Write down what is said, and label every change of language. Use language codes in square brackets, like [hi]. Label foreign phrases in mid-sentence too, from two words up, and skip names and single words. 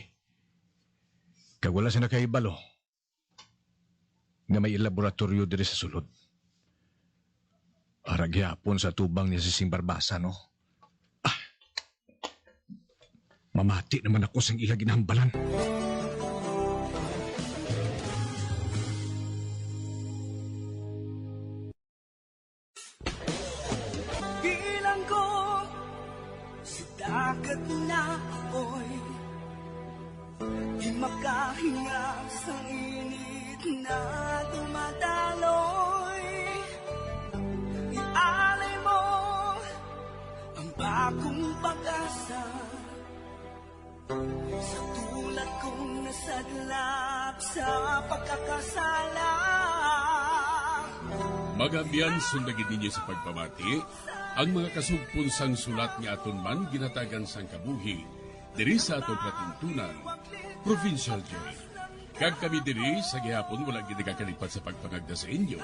[hil] Kag wala sa nakahibalo. Nga may laboratorio diri sa sulod. Para gihapon sa tubang niya si Sing Barbasa, no? Mamati naman ako sa iya ginahambalan. [tl] Bilang ko sa dagat na apoy, di makahinga sa init na dumadaloy. Ialay mo ang bagong pag-asa sa tulad kong nasadlak sa pagkakasala. [hil] Magabiyan sundagin ninyo sa pagpamati, ang mga kasugpunsang sulat nga aton man ginatagan sang kabuhi, diri sa aton pratuntunan, Provincial Joy. Kag kami diri sa gihapon wala ginagakalipat sa pagpangagda sa inyo.